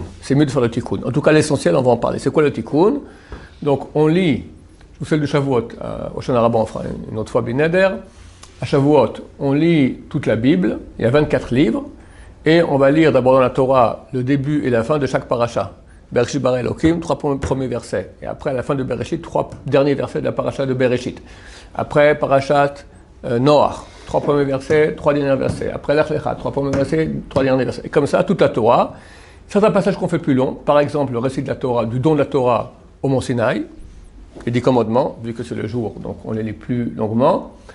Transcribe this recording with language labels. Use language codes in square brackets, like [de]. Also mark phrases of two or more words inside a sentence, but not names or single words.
[fr] C'est mieux de faire le Tikkun. En tout cas l'essentiel, on va en parler. C'est quoi le Tikkun? Donc on lit, je vous celle de Shavuot, à Hoshana Rabbah on fera une autre fois Bineder. À Shavuot, on lit toute la Bible, il y a 24 livres, et on va lire d'abord dans la Torah le début et la fin de chaque paracha. [he] בראשית ברא אלוקים, [fr] 3 premiers versets. Et après, à la fin de Bereshit, 3 derniers versets de la paracha de Bereshit. Après, parachat Noach, 3 premiers versets, 3 derniers versets. Après, Lech Lecha, 3 premiers versets, 3 derniers versets. Et comme ça, toute la Torah. Certains passages qu'on fait plus longs, par exemple, le récit de la Torah, du don de la Torah au Mont Sinaï, et des commandements, vu que c'est le jour, donc on les lit plus longuement.